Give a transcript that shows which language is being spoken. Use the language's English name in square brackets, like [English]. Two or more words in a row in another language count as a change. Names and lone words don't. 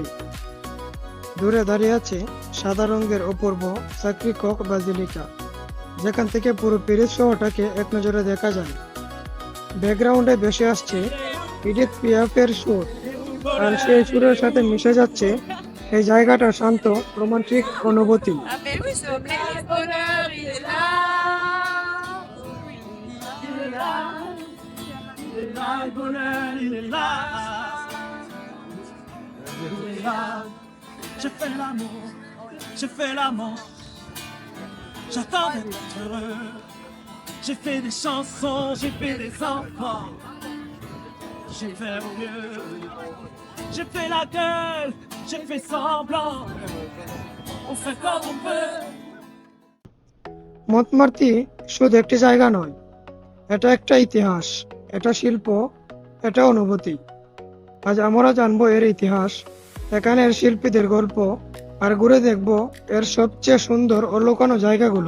[Bangla] দূরে দাঁড়িয়ে আছে সাদা রঙের অপূর্ব সাক্রি কক বাজিলিকা, যেখান থেকে পুরো প্যারিস শহরটাকে এক নজরে দেখা যায়। ব্যাকগ্রাউন্ডে ভেসে আসছে এডিথ পিয়াফের সুর, আর সেই সুরের সাথে মিশে যাচ্ছে এই জায়গাটা শান্ত রোমান্টিক অনুভূতি। [French] J'ai fait l'amour, j'ai fait l'amant, j'attends d'être heureux. J'ai fait des chansons, j'ai fait des enfants, j'ai fait au mieux. J'ai fait la gueule, j'ai fait semblant, on fait comme on peut. [Bangla] মন্টমার্ট্রে শুধু একটি জায়গা নয়, এটা একটা ইতিহাস, এটা শিল্প, এটা অনুভূতি। আজ আমরা জানবো এর ইতিহাস, এখানের শিল্পীদের গল্প, আর ঘুরে দেখবো এর সবচেয়ে সুন্দর ও লুকানো জায়গাগুলো।